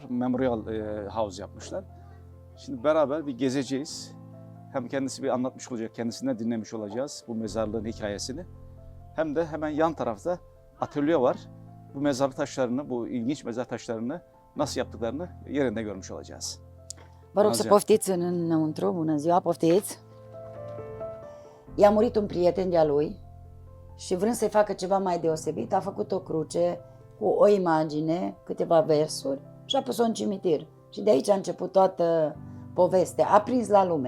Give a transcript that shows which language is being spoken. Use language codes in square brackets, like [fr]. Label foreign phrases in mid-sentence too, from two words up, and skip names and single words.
[tr] Memorial House yapmışlar. Şimdi beraber bir gezeceğiz. Hem kendisi bir anlatmış olacak, kendisinden dinlemiş olacağız bu mezarlığın hikayesini. Hem de hemen yan tarafta atölye var. Bu mezar taşlarını, bu ilginç mezar taşlarını nasıl yaptıklarını yerinde görmüş olacağız. [ro] Vă rog să poftiți înăuntru, bună ziua, poftiți. I-a murit un prieten de-a lui și vrând să-i facă ceva mai deosebit, a făcut o cruce cu o imagine, câteva versuri și a pus-o în cimitir. Și de aici a început toată povestea, a prins la lume.